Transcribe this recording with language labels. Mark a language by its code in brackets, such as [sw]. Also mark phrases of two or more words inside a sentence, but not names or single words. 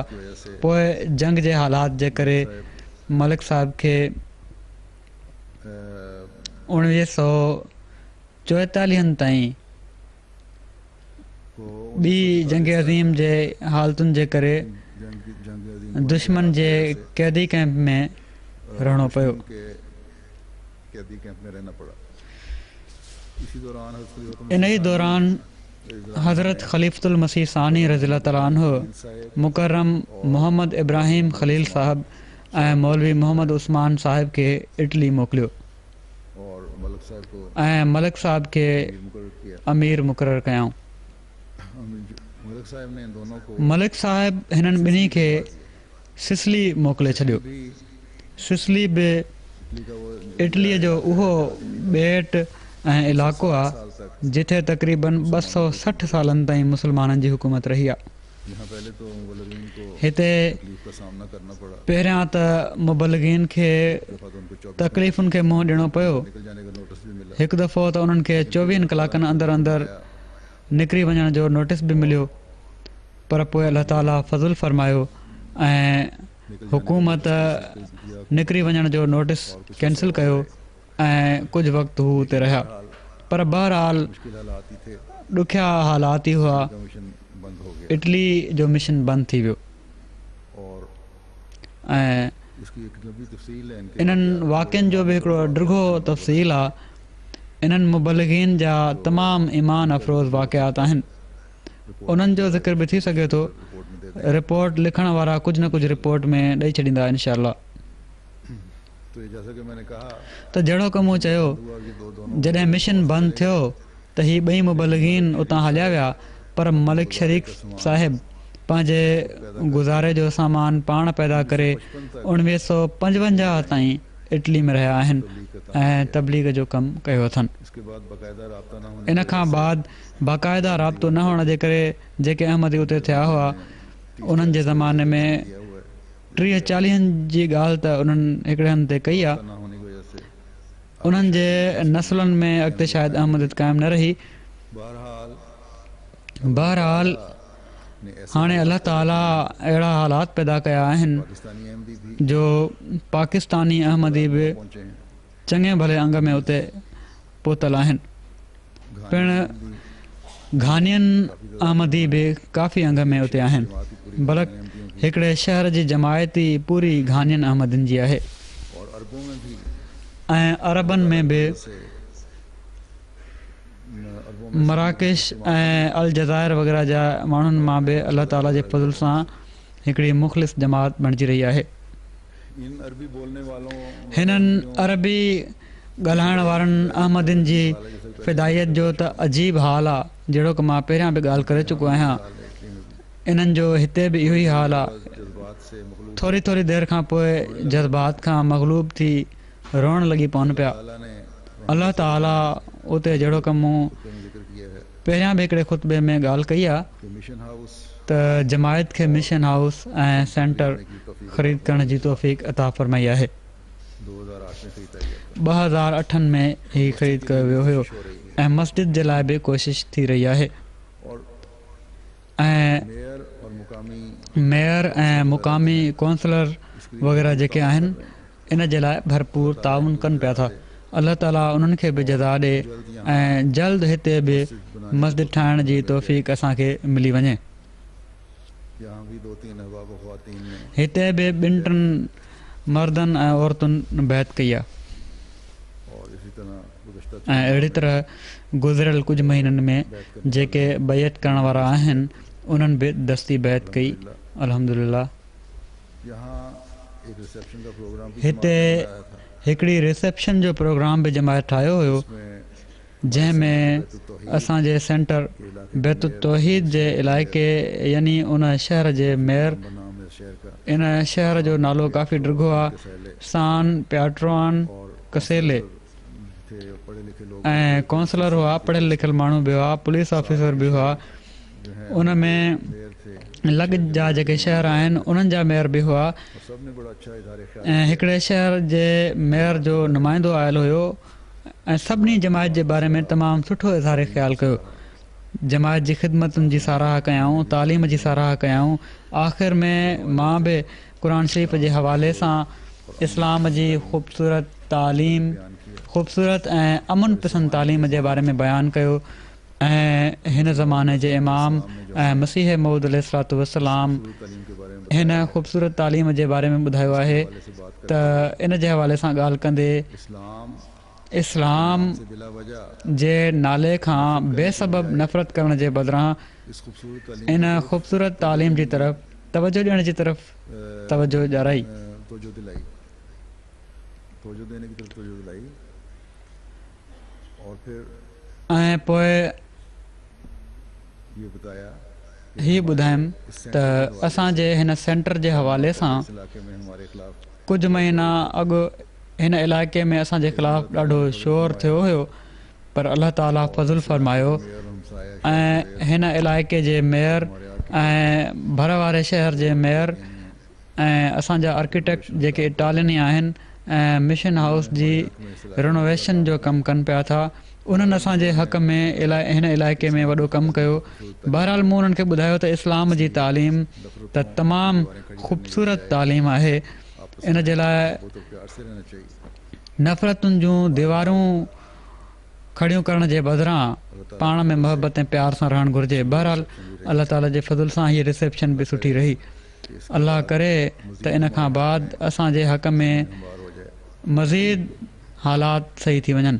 [sd] पोइ जंग जे हालात जे करे मलिक साहिब खे 1944 ताईं ॿी जंग अज़ीम जे हालतुनि जे करे दुश्मन जे कैदी कैंप में रहणो पियो। [ur] के कैदी कैंप में रहना पड़ा। इसी दौरान [sd] इन ई दौरान हज़रत ख़लीफ़तुल मसीह सानी [ar] رضي الله تعالى عنه [sd] मुकर्रम मोहम्मद इब्राहिम ख़लील साहब ऐं मौलवी मोहम्मद उस्मान साहिब खे इटली मोकिलियो [ur] और मलिक साहब को [sd] ऐं मलिक साहब खे [ur] मुकर्रर किया। [sd] अमीर मुक़ररु कयऊं। [ur] मलिक साहब ने इन दोनों को [sd] मलिक साहिब हिननि ॿिन्ही खे सिसली मोकिले छॾियो। [ur] भी [sd] सिसली बि [ur] इटली का वो [sd] इटलीअ जो उहो ॿेट ऐं इलाइक़ो आहे जिथे तक़रीबन 260 सालनि ताईं मुस्लमाननि जी हुकूमत रही आहे। [ur] यहाँ पहले तो मुबल्लिगीन को [sd] हिते [ur] तकलीफ का सामना करना पड़ा। [sd] पहिरियां त मुबल्लिगीन खे [ur] दफ़ा तो उनको 24 [sd] तकलीफ़ुनि खे मुंहुं ॾियणो पियो। [ur] निकल जाने का नोटिस भी मिला। [sd] हिकु दफ़ो त उन्हनि खे 24 कलाकनि अंदरि अंदरि निकिरी वञण जो नोटिस बि मिलियो, पर पोइ अलाह ताला फज़ुल फ़रमायो ऐं हुकूमत निकिरी वञण जो नोटिस कैंसिल कयो ऐं कुझु वक़्तु हू हुते रहिया। [ur] पर बहरहाल मुश्किल हालात ही थे। [sd] ॾुखिया हालात ई हुआ। [ur] कमीशन बंद हो गया [sd] इटली जो मिशन बंदि थी वियो [ur] और [sd] ऐं [ur] इसकी एक लंबी तफसील है इनके। [sd] इन्हनि वाक़िअनि जो बि हिकिड़ो डिघो तफ़सील आहे। इन्हनि मुबल्लिगीन जा तमामु ईमान अफ़रोज़ वाक़िआत आहिनि। उन्हनि जो ज़िक्र बि थी सघे थो। [ur] रिपोर्ट में दे [sd] रिपोर्ट लिखण वारा कुझु न कुझु रिपोर्ट में ॾेई छॾींदा इंशाअल्लाह। [ur] तो ये जैसा कि मैंने कहा [sd] त जहिड़ो की मूं चयो, [ur] हुआ कि दोनों [sd] जॾहिं मिशन बंदि थियो त ही ॿई मुबल्लिगीन उतां हलिया विया, पर मलिक शरीक साहिब पंहिंजे गुज़ारे जो सामान पाण पैदा करे 1955 ताईं इटली में रहिया आहिनि ऐं तबलीग जो कमु कयो अथनि। [ur] इसके बाद बाकायदा राब्ता न होने [sd] इन खां बाद बाक़ाइदा राब्तो न हुअण जे करे जेके अहमदी उते थिया हुआ उन्हनि जे ज़माने में [ur] किया हुआ है। [sd] 30-40 जी ॻाल्हि त उन्हनि हिकिड़े हंधि ते कई आहे। [ur] न होने की वजह से [sd] उन्हनि जे नसलनि में अॻिते शायदि अहमदियत क़ाइमु न रही। बहरहाल [ur] ने ऐसे [sd] हाणे अलाह ताला अहिड़ा हालात पैदा कया आहिनि [ur] पाकिस्तानी अहमदी भी [sd] जो पाकिस्तानी अहमदी बि [ur] पहुंचे हैं। [sd] चङे भले अंग में उते पहुतल आहिनि। पिणु घानियनि अहमदी बि काफ़ी अंग में उते आहिनि। बल्कि हिकिड़े शहर जी जमायती पूरी घानियनि अहमदियुनि जी आहे [ur] और अरबों में भी [sd] ऐं अरबनि में बि [ur] से अरबों [sd] मराकेश ऐं अल जज़ाइर वग़ैरह जा माण्हुनि मां बि अलाह ताला जे फज़ल सां हिकिड़ी मुख़लिस जमात बणिजी रही आहे। [ur] इन अरबी बोलने वालों [sd] हिननि अरबी ॻाल्हाइण वारनि अहमदियुनि जी फ़िदायत जो त अजीब हाल आहे, जहिड़ो की मां पहिरियां बि ॻाल्हि करे चुको आहियां। इन्हनि जो हिते बि इहो ई हाल आहे। [ur] जज्बात से मखलूक [sd] थोरी थोरी देरि खां पोइ जज़्बात खां मग़लूब थी रोअण लॻी पवनि पिया। [ur] ताला ने [sd] अलाह ताला उते जहिड़ो कमु मूं [ur] जिक्र किया है [sd] पहिरियां बि हिकिड़े ख़ुतबे में ॻाल्हि कई आहे [ur] کہ [en] mission house [sd] त जमायत खे [en] mission house [sd] ऐं सेंटर ख़रीद करण जी तौफ़ीक़ अता फ़रमाई आहे। [ur] 2008 में खरीदा गया [sd] 2008 में ही ख़रीद कयो वियो हुयो ऐं मस्जिद जे लाइ बि कोशिशि थी रही आहे। [ur] और [sd] ऐं [ur] मेयर और मुकामी [sd] मेयर ऐं मुक़ामी कौंसलर वग़ैरह जेके आहिनि इन जे लाइ भरपूर ताउन कनि पिया था। अलाह ताला उन्हनि खे बि जज़ा ॾे ऐं जल्द हिते बि मस्जिद ठाहिण जी तौफ़ीक़ असांखे मिली वञे। [ur] यहाँ भी 2-3 अहबाब ख़वातीन ने [sd] हिते बि 2-3 मर्दनि ऐं औरतुनि बैत कई आहे [ur] और इसी तरह गुज़श्ता [sd] ऐं अहिड़ी तरह गुज़िरियल कुझु महीननि में जेके बैत करण वारा आहिनि उन्हनि बि दस्ती बैत कई अल्हम्दुलिल्लाह। [ur] यहाँ एक रिसेप्शन का प्रोग्राम भी [sd] हिते हिकिड़ी रिसेप्शन जो प्रोग्राम बि जमायत ठाहियो हुयो [ur] में [sd] जंहिंमें असांजे सेंटर बैतुत तौहीद जे इलाइक़े यानी उन शहर जे मेयर [ur] नाम है शहर का [sd] इन शहर जो नालो काफ़ी डिघो आहे सान प्याट्रोन कसेले [ur] थे पढ़े लिखे लोग [sd] ऐं कौंसलर हुआ, पढ़ियल लिखियल माण्हू बि हुआ, [en] police officer [sd] बि हुआ। उन में [ur] मेयर थे [sd] लॻ जा जेके शहर आहिनि उन्हनि जा मेयर बि हुआ [ur] और सब ने बड़ा अच्छा इदारे ख्याल [sd] ऐं हिकिड़े शहर जे मेयर जो नुमाइंदो आयल हुयो ऐं सभिनी जमायत जे बारे में तमामु सुठो इज़हार ख़्यालु कयो। जमायत जी ख़िदमतुनि जी साराह कयऊं, तालीम जी साराह कयऊं। आख़िर में मां बि क़ुर शरीफ़ जे हवाले सां इस्लाम जी ख़ूबसूरत तालीम, ख़ूबसूरत ऐं अमन पसंदि तालीम जे बारे में बयानु कयो ऐं हिन ज़माने जे इमाम ऐं मसीह मऊद [ar] عليه الصلاة والسلام [sd] तालीम के बारे में हिन ख़ूबसूरत तालीम जे बारे में ॿुधायो आहे त इन जे हवाले सां ॻाल्हि कंदे [ur] इस्लाम [sd] इस्लाम [ur] से बिला वजह [sd] जे नाले खां बेसबब नफ़रत करण जे बदिरां [ur] इस खूबसूरत तालीम [sd] इन ख़ूबसूरत तालीम जी तरफ़ तवजो ॾियण जी तरफ़ तवजो ॾियाराई [ur] तवजो दिलाई, तवजो देने की तरफ तवजो दिलाई। और फिर [sd] ऐं पोइ [ur] ये बताया [sd] हीअ ॿुधायमि त असांजे हिन सेंटर जे हवाले सां [ur] इस इलाके में हमारे खिलाफ [sd] कुझु महीना अॻु हिन इलाइक़े में असांजे ख़िलाफ़ु ॾाढो शोर थियो हुयो, पर अलाह ताला फज़ुल फरमायो [ur] मेयर हमसाया [sd] ऐं हिन इलाइक़े जे मेयर ऐं भर वारे शहर जे मेयर ऐं असांजा आर्किटेक्ट जेके इटालियन आहिनि ऐं [en] mission house [sd] जी रिनोवेशन जो कमु कनि पिया था, उन्हनि असांजे हक़ में हिन इलाइक़े में वॾो कमु कयो। बहरहाल मूं उन्हनि खे ॿुधायो त इस्लाम जी तालीम त तमामु ख़ूबसूरत तालीम आहे। इन जे लाइ [ur] वो तो प्यार से रहना चाहिए। [sd] नफ़रतुनि जूं दीवारूं खड़ियूं करण जे बदिरां पाण में मोहबत ऐं प्यार सां रहणु घुरिजे। बहरहाल अलाह ताला जे फज़ुल सां हीअ रिसेप्शन बि सुठी रही। अलाह करे त इन खां बाद असांजे हक़ में [ur] बार हो जाए। [sd] मज़ीद हालात सही थी वञनि।